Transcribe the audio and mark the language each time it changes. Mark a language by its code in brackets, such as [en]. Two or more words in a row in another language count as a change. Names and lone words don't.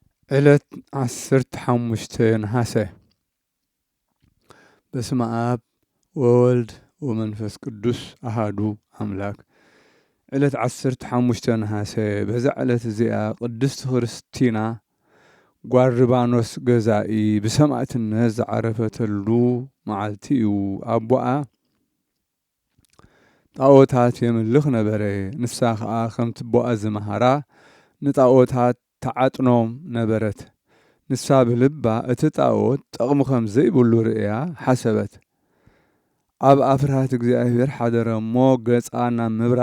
[ti] ዕለት 15 ነሐሴ [gez] በስመ አብ ወወልድ ወመንፈስ ቅዱስ አሃዱ አምላክ። [ti] ዕለት 15 ነሐሴ በዛ ዕለት እዚኣ ቅድስት ክርስቲና ጓል ርባኖስ ገዛኢ ብሰማዕትነት ዝዓረፈተሉ መዓልቲ እዩ። ኣቦኣ ጣዖታት የምልኽ ነበረ። ንሳ ከዓ ከምቲ ቦኣ ዝመሃራ ንጣዖታት ተዓጥኖም ነበረት። ንሳ ብልባ እቲ ጣዖት ጠቕሚ ከም ዘይብሉ ርእያ ሓሰበት። ኣብ ኣፍርሃት እግዚኣብሔር ሓደረ እሞ ገጻ ናብ ምብራቕ